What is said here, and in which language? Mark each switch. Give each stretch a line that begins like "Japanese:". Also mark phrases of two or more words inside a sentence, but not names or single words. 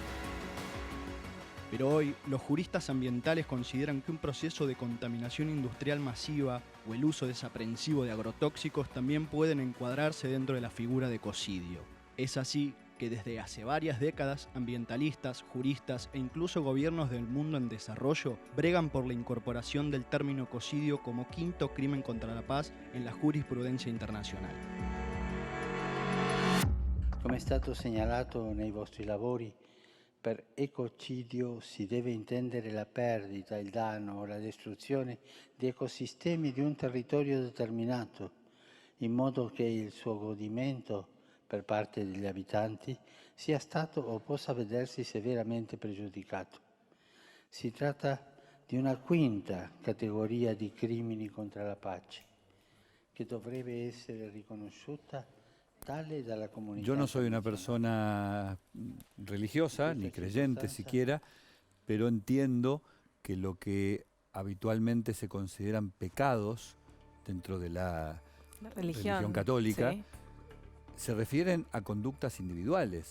Spanish: Pero hoy, los juristas ambientales consideran que un proceso de contaminación industrial masiva o el uso desaprensivo de agrotóxicos también pueden encuadrarse dentro de la figura de ecocidio. Es así que desde hace varias décadas, ambientalistas, juristas e incluso gobiernos del mundo en desarrollo bregan por la incorporación del término ecocidio como quinto crimen contra la paz en la jurisprudencia internazionale.
Italian: Come è stato segnalato nei vostri lavori, per ecocidio si deve intendere la perdita, il danno o la distruzione di ecosistemi di un territorio determinato, in modo che il suo godimento per parte degli abitanti sia stato o possa vedersi severamente pregiudicato. Si tratta di una quinta categoria di crimini contro la pace, che dovrebbe essere riconosciuta tale dalla comunità.
Spanish: Yo no soy una persona religiosa, ni creyente siquiera, pero entiendo que lo que habitualmente se consideran pecados dentro de la religión católica, sí. Se refieren a conductas individuales,